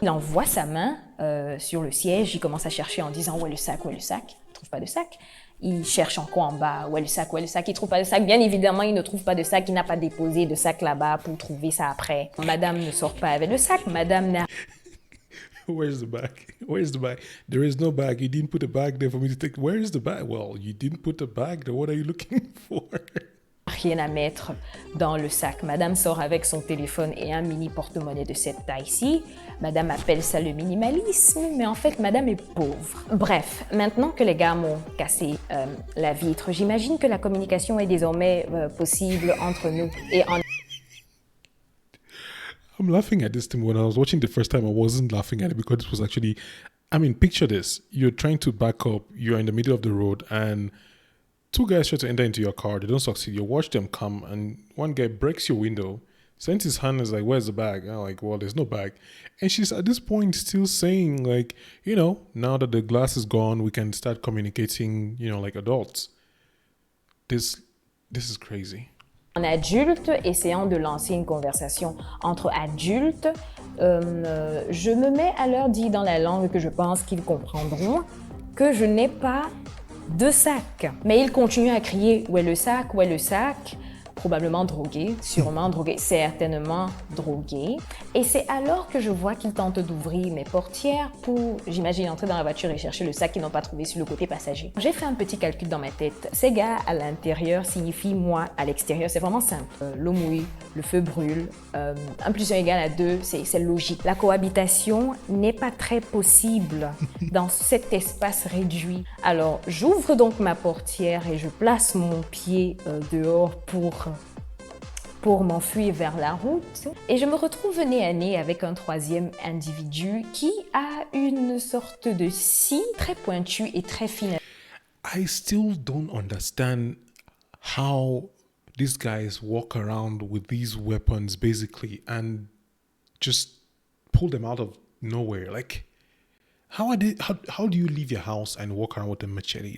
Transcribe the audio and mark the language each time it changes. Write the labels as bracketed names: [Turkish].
[French] Il envoie sa main sur le siège. Il commence à chercher en disant, où est le sac, où est le sac? Il ne trouve pas de sac. Il cherche encore en bas, où est le sac, où est le sac, il ne trouve pas de sac. Bien évidemment, il ne trouve pas de sac, il n'a pas déposé de sac là-bas pour trouver ça après. Madame ne sort pas avec le sac, madame n'a... [English] Where's the bag? Where's the bag? There is no bag. You didn't put a bag there for me to take. Where is the bag? Well, you didn't put a bag there. What are you looking for? [French] Rien à mettre dans le sac. Madame sort avec son téléphone et un mini porte-monnaie de cette taille-ci. Madame appelle ça le minimalisme, mais en fait, madame est pauvre. Bref, maintenant que les gars m'ont cassé la vitre, j'imagine que la communication est désormais possible entre nous. Et en... [English] I'm laughing at this thing. When I was watching the first time, I wasn't laughing at it because it was actually... I mean, picture this. You're trying to back up. You're in the middle of the road and... 2 guys try to enter into your car. They don't succeed. You watch them come, and one guy breaks your window, sends his hand, and is like, "Where's the bag?" And I'm like, "Well, there's no bag." And she's at this point still saying, like, you know, now that the glass is gone, we can start communicating, you know, like adults. This is crazy. [French] En adulte, essayant de lancer une conversation entre adultes, je me mets à leur dire dans la langue que je pense qu'ils comprendront que je n'ai pas de sac. Mais il continue à crier « Où est le sac? Où est le sac ?» Probablement drogué, sûrement drogué, certainement drogué. Et c'est alors que je vois qu'il tente d'ouvrir mes portières pour, j'imagine, entrer dans la voiture et chercher le sac qu'ils n'ont pas trouvé sur le côté passager. J'ai fait un petit calcul dans ma tête. Ces gars à l'intérieur signifient moi à l'extérieur. C'est vraiment simple. L'eau mouille, le feu brûle. 1 + 1 = 2, c'est logique. La cohabitation n'est pas très possible dans cet espace réduit. Alors, j'ouvre donc ma portière et je place mon pied dehors pour m'enfuir vers la route. Et je me retrouve nez à nez avec un 3e individu qui a une sorte de scie très pointue et très fine. [English] I still don't understand how these guys walk around with these weapons basically and just pull them out of nowhere. Like, how do you leave your house and walk around with a machete?